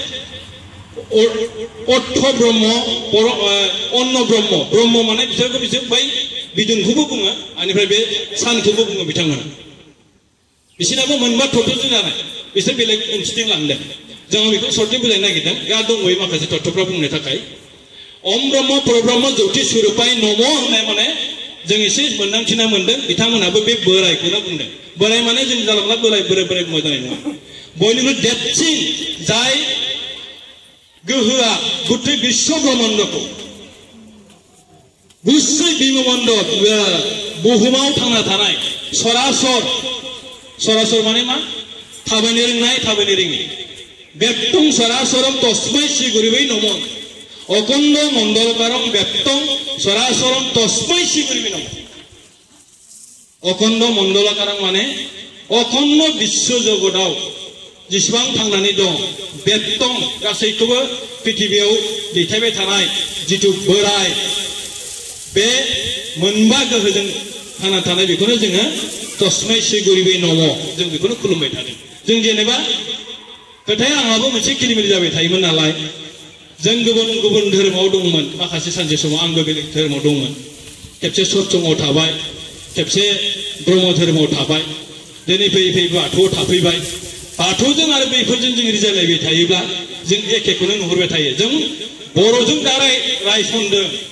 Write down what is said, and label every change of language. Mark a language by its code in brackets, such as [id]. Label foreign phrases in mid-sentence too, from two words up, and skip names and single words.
[sa] अर्थ ब्रह्म अन्न ब्रह्म [brx] माने बिसोर बै बिदुंखौबो बुङो बेनिफ्राय बे सानखौबो बुङो बिथांमोना बिसोरनाबो मोनबा तत्वजों जानाय बिसोर बेलेग ओंथिजों लांदों जों बेखौ सर्टै बुजायनो नागिरदों दा दंबावो माखासे तत्वफ्रा बुंनो थाखाय [sa] ओम ब्रह्म परब्रह्म ज्योति स्वरूपाय नम [brx] होननाय माने जों एसे मोनदांथिना मोनदों बिथांमोनाबो बे बोराइखौनो बुंदों बोराइ माने जों जानला बोराइ बुंबा जानाय नङा बयनिख्रुइ देरसिन जाय गोहोआ गुथै बिश्व ब्रह्माण्डखौ गुसै बिममण्डल बुहुमाव थांना थानाय सरासर माने मा थाबायनो रोंनाय थाबायनो रोङि [sa] बेप्तं सरासरम तस्मै श्री गुरुवे नमः अखंड मंडलकारं बेप्तं सरासरम तस्मै श्री गुरुवे नमः अखंड मंडलकारं [brx] माने अखंड विश्व जगताव जेसेबां थांनानै दं बेप्तं गासैखौबो पृथिबियाव दैथायबाय थानाय जिथु बोराइ बे मोनबा गोहोजों थांना थानाय बेखौनो जोङो [sa] तस्मै श्री गुरुवे नमः [brx] जों बेखौनो खुलुमबाय थादों जों जेनेबा खोथाया आंहाबो मोनसे किलिमिलि जाबाय थायोमोन नालाय जों गुबुन गुबुन धोरोमाव दंमोन माखासे सानसे समाव आंबो बेलेग धोरोमाव दंमोन खेबसे सत्संगआव थाबाय खेबसे ब्रह्म धोरोमाव थाबाय दिनै फैयै फैयै बाथौआव थाफैबाय बाथौजों आरो बैफोरजों जों रिजायलायबाय थायोब्ला जों एखेखौनो नुहुरबाय थायो जों बर'जों दा रायसनदों